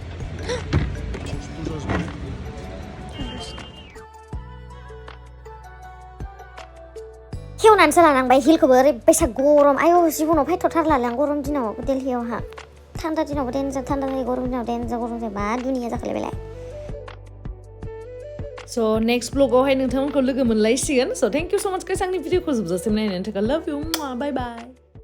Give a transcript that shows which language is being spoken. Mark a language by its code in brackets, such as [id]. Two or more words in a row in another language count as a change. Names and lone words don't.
[brx] खेवनानैसो लानांबाय हिलखौबो ओरैबायसा गरम आयौ जिबनाव फायथ'थारलालै आं गरम दिनाव दिल्लीयावहा थान्दा दिनावबो देनजार थान्दा जायो गरम दिनाव देनजार गरम जायो मा दुनिया जाखालायबायलाय [en] So next vlog [brx] आवहाय नोंथांमोनखौ लोगो मोनलायसिगोन [en] so thank you so much guys [brx] आंनि भिडिअखौ जोबजासिम नायनायनि थाखाय [en] love you bye bye